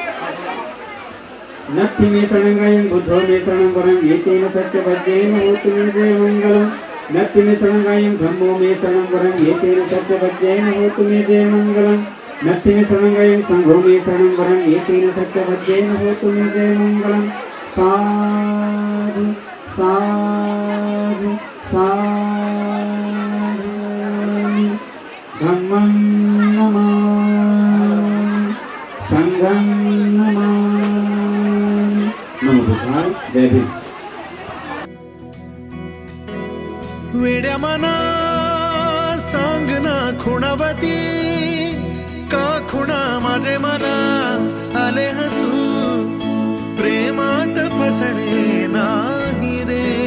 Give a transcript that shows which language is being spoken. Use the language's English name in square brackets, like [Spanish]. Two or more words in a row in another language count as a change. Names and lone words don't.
[Pali] नत्थि मे शरणं बुद्धो मे शरणं वरं एतेन सत्यवज्रेण होतु मे जयमङ्गलम् नत्थि मे शरणं धम्मो मे शरणं वरं एतेन सत्यवज्रेण होतु मे जयमङ्गलम् नत्थि मे शरणं संघो मे शरणं वरं एतेन सत्यवज्रेण होतु मे जयमङ्गलम् साधु साधु साधु धम्मं नमामि संघं नमामि. नमो बुद्धाय. [Marathi] जय भीम. वेड्या मना सांग ना खुणावती का खुणा माझे मला आले हसू प्रेमात फसणे नाही रे.